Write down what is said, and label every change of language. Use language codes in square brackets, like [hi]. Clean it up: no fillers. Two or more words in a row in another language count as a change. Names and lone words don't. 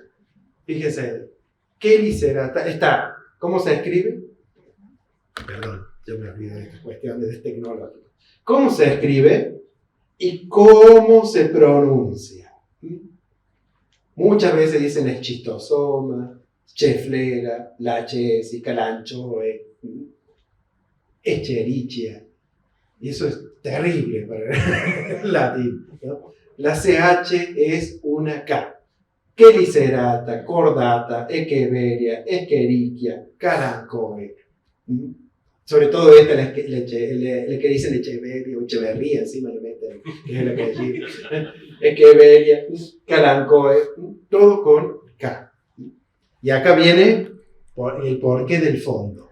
[es] Fíjense, quelicerata está, ¿cómo se escribe? Perdón, yo me olvidé de estas cuestiones tecnológicas. ¿Cómo se escribe y cómo se pronuncia? Muchas veces dicen eschistosoma, cheflera, lachesi, calanchoe, echerichia. Y eso es terrible para el latín, ¿no? La CH es una K. Quelicerata, cordata, echeveria, escherichia, calanchoe. Sobre todo esta, la que dicen Echeverría o Echeverría, encima le meten, que es la que dice Echeverría, Calancoe, todo con K. Y acá viene el porqué del fondo.